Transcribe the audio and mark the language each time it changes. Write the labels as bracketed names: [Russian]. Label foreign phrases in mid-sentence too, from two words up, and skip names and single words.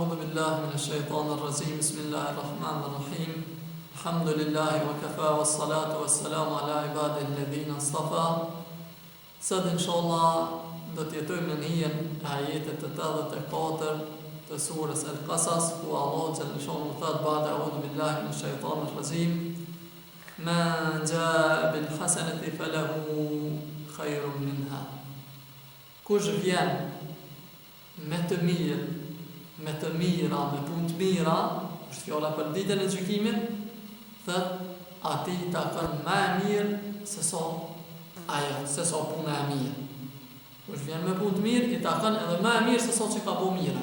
[Arabic] بالله من الشيطان الرجيم بسم الله الرحمن الرحيم الحمد لله وكفى والصلاة والسلام على عباده الذين اصطفى. [Albanian] Sot inshallah do të jetojmë në hijen e ajetit të 84 të surës Al-Qasas, ku Allah xhallahu thot [Arabic] بعد أعوذ بالله من الشيطان الرجيم من جاء بالحسنة فله خير منها. [Albanian] Kush vjen me të mirë, me të mira, me punë të mira, është fjala për ditën e gjykimit, thot ati ta kanë më mirë se sa ajo, se sa puna e mirë. Kush vjen me punë të mirë, i ta kanë edhe më mirë se sa që ka bëu mirë.